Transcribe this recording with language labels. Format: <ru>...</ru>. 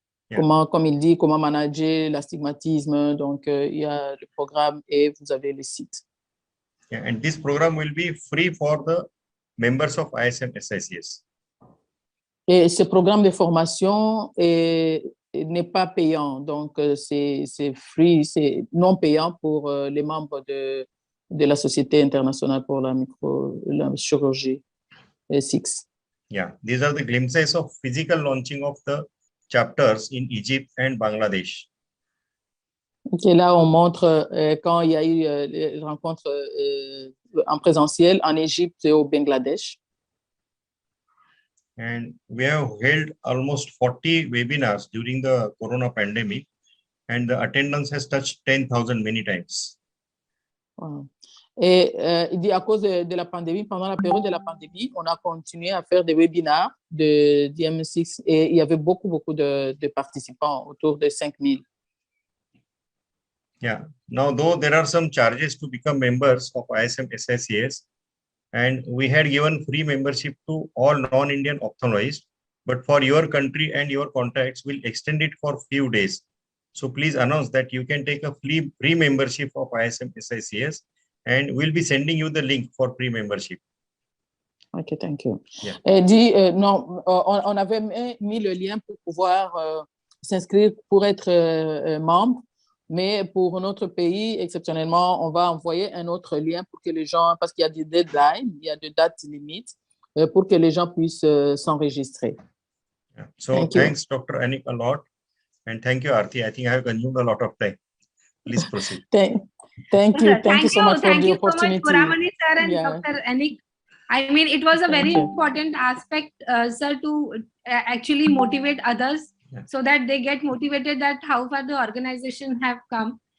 <fr>Yeah. Comme il dit, comment manager l'astigmatisme. Donc, il y a le programme et vous avez le site.</fr> <en>Yeah, and this program will be free for the members of ISM SICS.</en> <fr>Et ce programme de formation n'est pas payant. Donc, c'est free, c'est non payant pour les membres de la Société internationale pour la chirurgie, 6.</fr> <en>Yeah, these are the glimpses of physical launching of the chapters in Egypt and Bangladesh.</en> <fr>Okay, là, on montre quand il y a eu les rencontres en présentiel en Égypte et au Bangladesh.</fr> <en>And we have held almost 40 webinars during the corona pandemic, and the attendance has touched 10,000 many times. Wow.</en> <fr>Et il dit à cause de la pandémie, pendant la période de la pandémie, on a continué à faire des webinars de Ismsics et il y avait beaucoup de participants, autour de 5,000.</fr> <en>Yeah. Now, though there are some charges to become members of ISM SICS, and we had given free membership to all non-Indian ophthalmologists, but for your country and your contacts, we'll extend it for few days. So please announce that you can take a free membership of ISM SICS, and we'll be sending you the link for free membership. OK, thank you. Yeah.</en> <fr>Dit, non, on avait mis le lien pour pouvoir s'inscrire pour être membre, mais pour notre pays, exceptionnellement, on va envoyer un autre lien pour que les gens, parce qu'il y a des deadlines, il y a des dates limites, pour que les gens puissent s'enregistrer.</fr> <en>Yeah. So thanks, Dr. Anik, a lot. And thank you, Aarti. I think I have consumed a lot of time. Please proceed. Thank you so much for the opportunity. Thank you so much, Puramani sir and Dr. Anik. I mean, it was a very important aspect, sir, to actually motivate others so that they get motivated that how far the organization have come.</en>